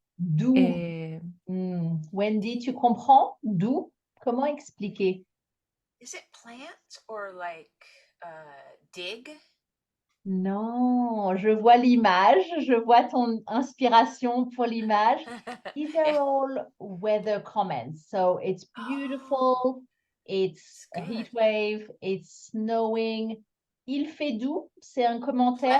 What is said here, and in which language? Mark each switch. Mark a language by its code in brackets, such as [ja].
[fr] D'où? Et Wendy, tu comprends? D'où? Comment expliquer? [en] Is it plant or like dig? [fr] Non, je vois l'image, je vois ton inspiration pour l'image. [en] These are all weather comments. So it's beautiful, it's a heat wave, it's snowing. [fr] Il fait doux, c'est un commentaire